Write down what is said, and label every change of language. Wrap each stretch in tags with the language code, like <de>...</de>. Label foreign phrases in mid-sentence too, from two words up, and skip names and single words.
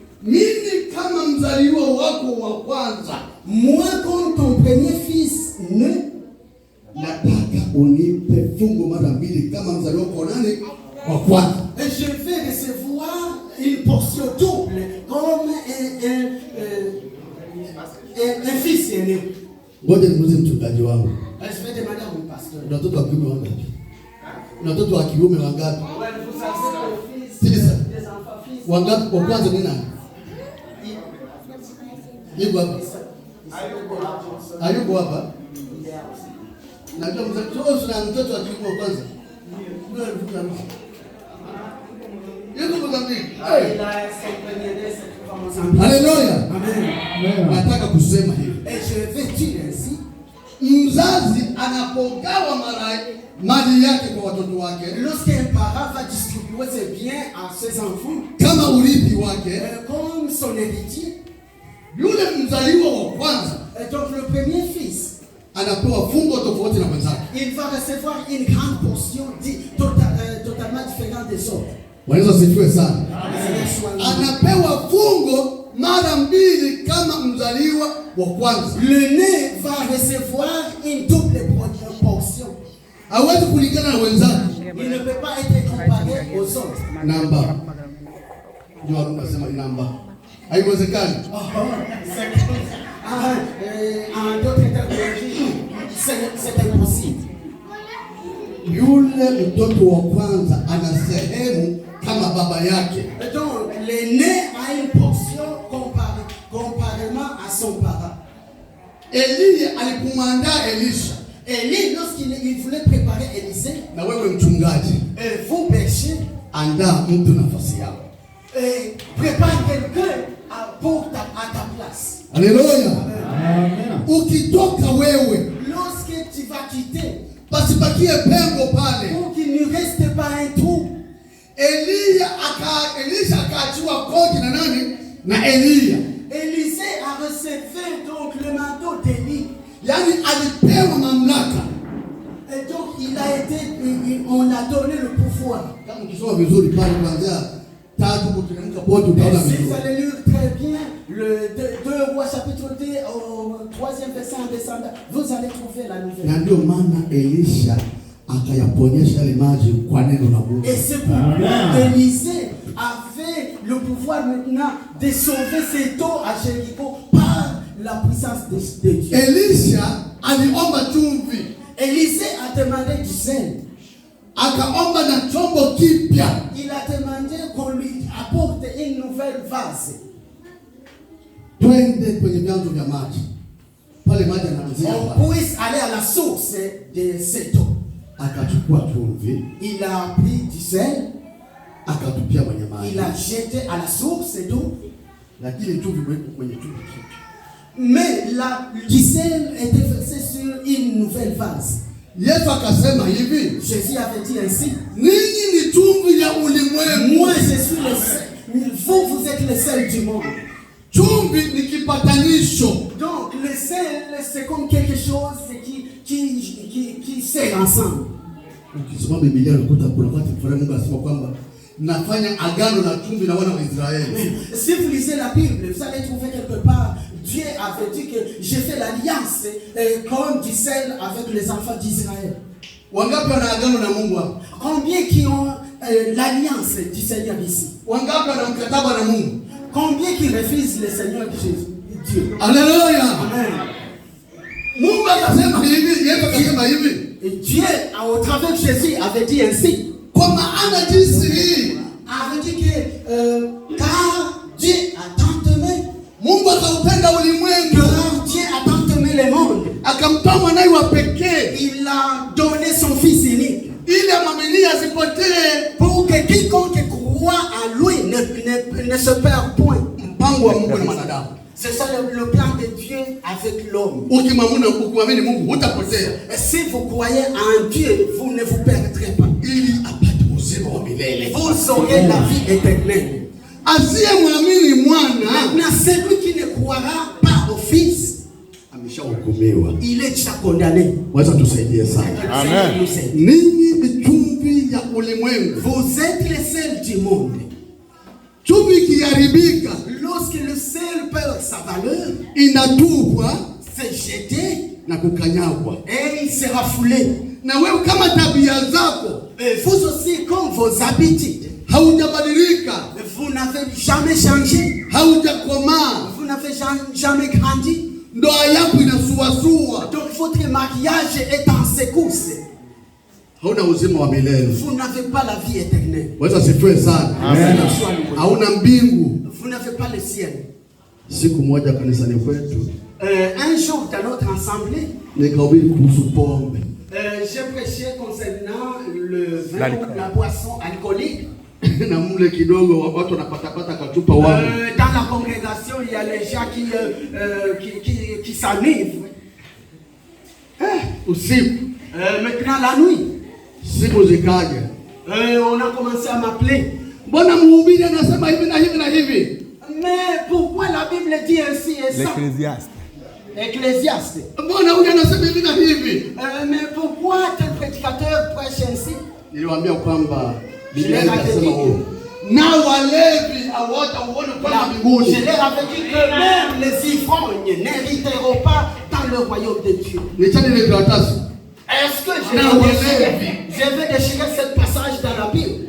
<fr>Moi, comme ton premier fils né, je vais recevoir une portion double comme un fils est né.</fr> <sw>Ngoja nimuulize mchungaji wangu.</sw> <fr>Je vais demander à mon pasteur.</fr> <sw>Una watoto wa kiume wangapi? Una watoto wa kiume wangapi?</sw> <fr>Vous savez le fils</fr> <sw>Tisa.</sw> <fr>des enfants fils.</fr> <sw>Wangapi wa kwanza ni nani? Yuko hapa. Hayuko hapa. Najua mtoto na mtoto wa kiume wa kwanza. Ndio alikuwa mtoto. Yuko Mozambique. Haleluya. Amen. Nataka kusema hivi.</sw> <fr>Et je vais dire ainsi.</fr> <sw>Mzazi anapogawa mali yake kwa watoto wake,</sw> <fr>Lorsqu'un parent va distribuer ses biens à ses enfants,</fr> <sw>kama urithi wake,</sw> <fr>comme son héritier,</fr> <sw>yule mzaliwa wa kwanza</sw> <fr>donc le premier fils,</fr> <sw>anapewa fungo tofauti na mwenzake.</sw> <fr>il va recevoir une grande portion totalement différente des autres.</fr> <sw>Wanaweza sifiwe sana. Anapewa fungo mara mbili kama mzaliwa wa kwanza.</sw> <fr>L'aîné va recevoir une double portion.</fr> <sw>Hawezi kulingana na wenzake.</sw> <fr>Il ne peut pas être comparé aux autres.</fr> <sw>Namba. Ndio wanasema namba. Haiwezekani.</sw> <fr>En d'autres termes, c'est impossible.</fr> <sw>Yule mtoto wa kwanza ana sehemu kama baba yake.</sw> <fr>Donc l'aîné a une portion comparément à son parent.</fr> <sw>Elia alipomwandaa Elisha,</sw> <fr>Élie, lorsqu'il voulait préparer Élisée,</fr> <sw>na wewe mchungaji,</sw> <fr>vous berger,</fr> <sw>andaa mtu nafasi yako.</sw> <fr>prépare quelqu'un à ta place.</fr> <sw>Haleluya. Ukitoka wewe,</sw> <fr>Lorsque tu vas quitter,</fr> <sw>pasipakie pengo pale.</sw> <fr>pour qu'il ne reste pas un trou.</fr> <sw>Elisha akaachua koti na nani? Na Elia.</sw> <fr>Élisée a reçu donc le manteau d'Élie.</fr> <sw>Yani alipewa mamlaka.</sw> <fr>Et donc on a donné le pouvoir.</fr> <sw>Kama ukisoma vizuri pale kuanzia 3 kuteremka pote utaona</sw> <fr>Si</fr> <sw>vizuri.</sw> <fr>vous allez lire très bien le 2 Rois chapitre 2 au 3e verset en descendant, vous allez trouver la nouvelle.</fr> <sw>Na ndio maana Elisha akayaponyesha yale maji kwa neno la Mungu.</sw> <fr>Et c'est pourquoi Élisée avait le pouvoir maintenant de sauver cette eau à Jéricho par la puissance de Dieu.</fr> <sw>Elisha aliomba chumvi.</sw> <fr>Élisée a demandé du sel.</fr> <sw>Akaomba na chombo kipya.</sw> <fr>Il a demandé qu'on lui apporte une nouvelle vase.</fr> <sw>Twende kwenye vyanzo vya maji. Pale maji yanamzia hapa.</sw> <fr>On puisse aller à la source de cette eau.</fr> <sw>Akachukua chumvi.</sw> <fr>Il a pris du sel.</fr> <sw>Akatupia kwenye maji.</sw> <fr>Il a jeté à la source d'eau.</fr> <sw>Lakini chumvi imewekwa kwenye chumvi kipya.</sw> <fr>Mais du sel était versé sur une nouvelle vase.</fr> <sw>Yesu akasema hivi,</sw> <fr>Jésus avait dit ainsi,</fr> <sw>ninyi ni chumvi ya ulimwengu.</sw> <fr>moi je suis le sel, vous êtes le sel du monde.</fr> <sw>Chumvi ni kipatanisho.</sw> <fr>Donc le sel c'est comme quelque chose qui sert ensemble.</fr> <sw>Ukisoma Biblia unakuta kuna wakati fulani Mungu anasema kwamba nafanya agano la chumvi na wana wa Israeli.</sw> <fr>Si vous lisez la Bible, vous allez trouver quelque part Dieu avait dit que j'ai fait l'alliance comme du sel avec les enfants d'Israël.</fr> <sw>Wangapi wana agano na Mungu hapa?</sw> <fr>Combien qui ont l'alliance du Seigneur ici?</fr> <sw>Wangapi wana mkataba na Mungu?</sw> <fr>Combien qui refusent le Seigneur Dieu?</fr> <sw>Haleluya. Amen. Mungu akasema hivi, Yesu akasema hivi.</sw> <fr>Et Dieu, au travers de Jésus, avait dit ainsi.</fr> <sw>Kwa maana jinsi hii</sw> <fr>avait dit que car Dieu a tant aimé,</fr> <sw>Mungu akaupenda ulimwengu,</sw> <fr>car Dieu a tant aimé le monde,</fr> <sw>akamtoa mwanae wa pekee,</sw> <fr>il a donné son fils unique,</fr> <sw>ili amwaminie asipotee,</sw> <fr>pour que quiconque croit en lui ne se perd point.</fr> <sw>Mpango wa Mungu na mwanadamu.</sw> <fr>C'est ça le plan de Dieu avec l'homme.</fr> <sw>Ukimwamini Mungu hutapotea.</sw> <fr>Si vous croyez en Dieu, vous ne vous perdrez pas.</fr> <sw>Ili apate uzima wa milele.</sw> <fr>Vous aurez la vie éternelle.</fr> <sw>Asiyemwamini mwana,</sw> <fr>maintenant celui qui ne croira pas au fils,</fr> <sw>ameshahukumiwa.</sw> <fr>il est déjà condamné.</fr> <sw>Wacha tusaidie sana. Amen. Ninyi ni chumvi ya ulimwengu.</sw> <fr>Vous êtes le sel du monde.</fr> <sw>Chumvi ikiharibika,</sw> <fr>lorsque le sel perd sa valeur,</fr> <sw>inatupwa,</sw> <fr>c'est jeté</fr> <sw>na kukanyagwa,</sw> <fr>et il sera foulé.</fr> <sw>Na wewe kama tabia zako,</sw> <fr>vous aussi comme vos habitudes,</fr> <sw>haujabadilika,</sw> <fr>vous n'avez jamais changé,</fr> <sw>haujakomaa,</sw> <fr>vous n'avez jamais grandi.</fr> <sw>Ndoa yako inasuasua.</sw> <fr>Donc votre mariage est en secousse.</fr> <sw>Hauna uzima wa milele.</sw> <fr>Vous n'avez pas la vie éternelle.</fr> <sw>Wacha sifiwe sana. Amen. Hauna mbingu.</sw> <fr>Vous n'avez pas le ciel.</fr> <sw>Siku moja kanisani kwetu,</sw> <fr>un jour dans notre assemblée,</fr> <sw>nikahubiri kuhusu pombe.</sw> <fr>J'ai prêché concernant le vin ou la boisson alcoolique.</fr> <sw>Na mle kidogo watu wanapata kachupa wao.</sw> <fr>Dans la congrégation, il y a les gens qui s'enivrent.</fr> <sw>Usiku.</sw> <fr>Maintenant la nuit.</fr> <sw>Siku zikaja.</sw> <fr>On a commencé à m'appeler.</fr> <sw>Mbona mhubiri anasema hivi na hivi na hivi?</sw> <fr>Mais pourquoi la Bible dit ainsi et ça? Ecclésiaste.</fr> <sw>Mbona huyu anasema hivi na hivi?</sw> <fr>Mais pourquoi tel prédicateur prêche ainsi?</fr> <sw>Niliwaambia kwamba Biblia inasema na walevi hawataona kwa mbinguni.</sw> <fr>Je leur avais dit que même les ivrognes n'hériteront pas dans le royaume de Dieu. Est-ce que je vais déchirer ce passage dans la Bible?</fr>